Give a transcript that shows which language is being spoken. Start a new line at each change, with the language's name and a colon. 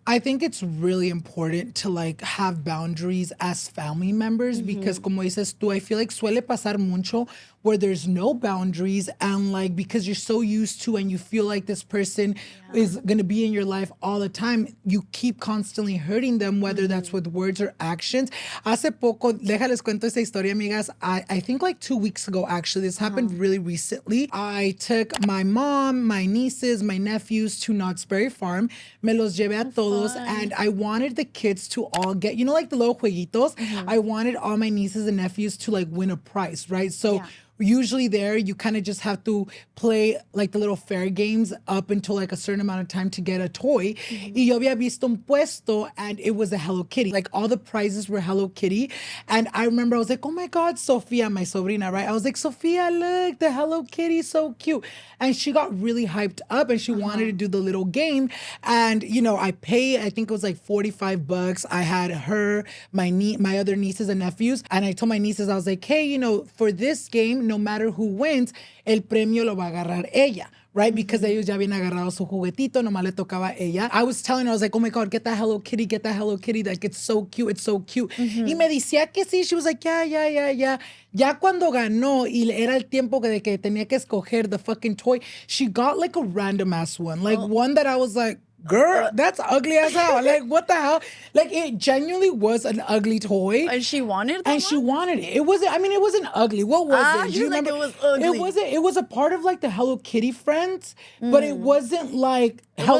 English: I think it's really important to like have boundaries as family members because
Spanish: como dices tú,
English: I feel like
Spanish: suele pasar mucho
English: where there's no boundaries and like because you're so used to and you feel like this person is going to be in your life all the time, you keep constantly hurting them, whether that's with words or actions.
Spanish: Hace poco, déjales cuento esta historia, amigas.
English: I think like 2 weeks ago, actually, this happened really recently. I took my mom, my nieces, my nephews to Knott's Berry Farm.
Spanish: Me los llevé a todos
English: and I wanted the kids to all get, you know, like the little jueguitos. I wanted all my nieces and nephews to like win a prize, right? So usually there you kind of just have to play like the little fair games up until like a certain amount of time to get a toy.
Spanish: Y yo había visto un puesto
English: and it was a Hello Kitty. Like all the prizes were Hello Kitty. And I remember I was like, oh my God, Sofia, my sobrina, right? I was like, Sofia, look, the Hello Kitty, so cute. And she got really hyped up and she wanted to do the little game. And, you know, I paid, I think it was like $45. I had her, my other nieces and nephews. And I told my nieces, I was like, hey, you know, for this game, no matter who wins,
Spanish: el premio lo va a agarrar ella.
English: Right?
Spanish: Because ellos ya habían agarrado su juguetito, nomás le tocaba a ella.
English: I was telling her, I was like, oh my God, get that Hello Kitty, get that Hello Kitty. Like, it's so cute, it's so cute.
Spanish: Y me decía que sí.
English: She was like, yeah.
Spanish: Ya cuando ganó y era el tiempo de que tenía que escoger
English: the fucking toy, she got like a random ass one. Like one that I was like, girl, that's ugly as hell. Like, what the hell? Like, it genuinely was an ugly toy. And she wanted that And she wanted it. It wasn't, I mean, it wasn't ugly. What was it? Do you like remember? it was ugly. It was a part of like the Hello Kitty friends, but it wasn't like Hello